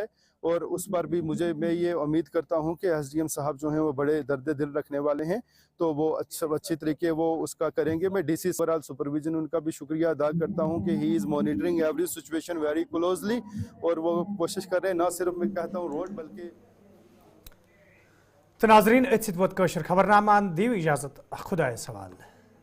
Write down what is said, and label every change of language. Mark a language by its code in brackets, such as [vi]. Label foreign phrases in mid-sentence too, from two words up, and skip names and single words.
[ur] اور اس پر بھی میں یہ امید کرتا ہوں کہ SDM صاحب جو ہیں وہ بڑے درد دل رکھنے والے ہیں تو وہ اچھی طریقے وہ اس کا کریں گے. میں DC سورال سپرویژن ان کا بھی شکریہ ادا کرتا ہوں کہ [en] he is monitoring every situation very closely, [ur] اور وہ کوشش کر رہے ہیں نہ صرف میں کہتا ہوں روڈ بلکہ. [ks] تو ناظرین اتھ ووت کٲشُر خبرنامہ دیو اجازت خدایس حوالہ.